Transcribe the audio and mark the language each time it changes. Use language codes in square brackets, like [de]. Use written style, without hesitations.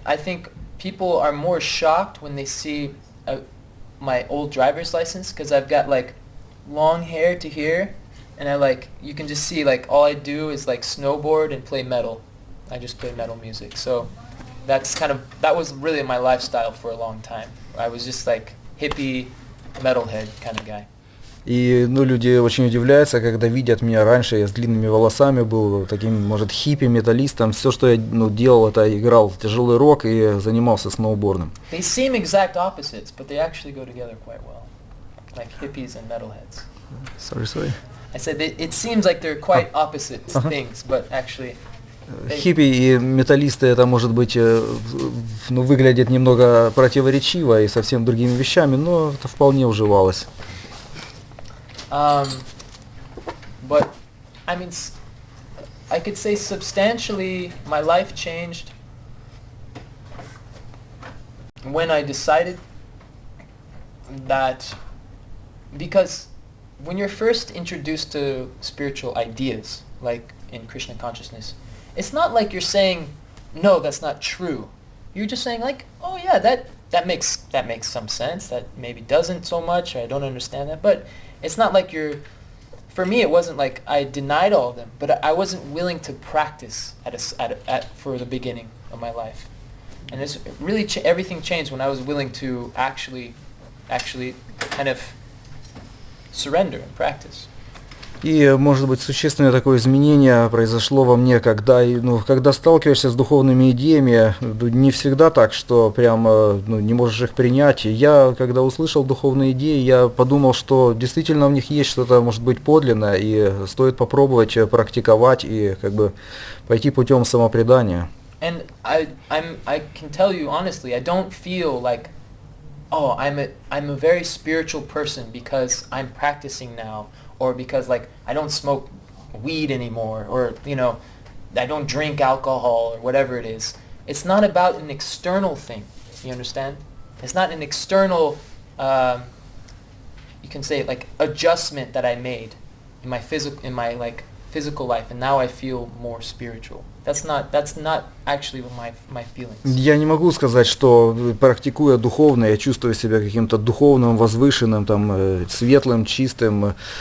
[en] I think people are more shocked when they see my old driver's license, because I've got like long hair to here, and you can just see like all I do is like snowboard and play metal. I just play metal music. So that was really my lifestyle for a long time. I was just like hippie, metalhead kind of guy. [ru] И, ну, люди очень удивляются, когда видят меня раньше, я с длинными волосами был таким, может, хиппи, металлистом. Все, что я делал, это играл в тяжелый рок и занимался сноубордом. [en] They seem exact opposites, but they actually go together quite well, like hippies and metalheads. Sorry. I said it seems like they're quite opposite things, but actually. [ru] Хиппи и металлисты, это может быть, ну, выглядит немного противоречиво и совсем другими вещами, но это вполне уживалось. [en] But I mean, I could say substantially my life changed when I decided that, because when you're first introduced to spiritual ideas, like in Krishna consciousness, it's not like you're saying, no, that's not true. You're just saying like, oh yeah, that makes some sense. That maybe doesn't so much, or I don't understand that. But it's not like for me, it wasn't like I denied all of them, but I wasn't willing to practice for the beginning of my life. And it's really everything changed when I was willing to actually kind of surrender and practice. [ru] И, может быть, существенное такое изменение произошло во мне, когда сталкиваешься с духовными идеями, не всегда так, что прям не можешь их принять. Я, когда услышал духовные идеи, я подумал, что действительно в них есть что-то, может быть, подлинное, и стоит попробовать практиковать и как бы пойти путем самопредания. [en] And I can tell you honestly, I don't feel like, oh, I'm a very spiritual person because I'm practicing now, or because like I don't smoke weed anymore, or I don't drink alcohol, or whatever it is. It's not about an external thing. You understand? It's not an external, you can say like adjustment that I made in my physical life, and now I feel more spiritual. That's not actually my feelings. [ru] Я не могу сказать, что практикуя духовно, я чувствую себя каким-то духовным, возвышенным, там, светлым, чистым.